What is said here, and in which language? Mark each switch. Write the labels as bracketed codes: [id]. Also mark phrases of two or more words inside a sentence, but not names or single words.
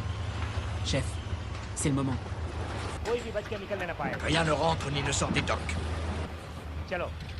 [fr] Chef, c'est le moment. [hi] कोई भी बच के निकलने न पाए। [fr] Rien ne rentre ni ne sort des docks. [hi] चलो।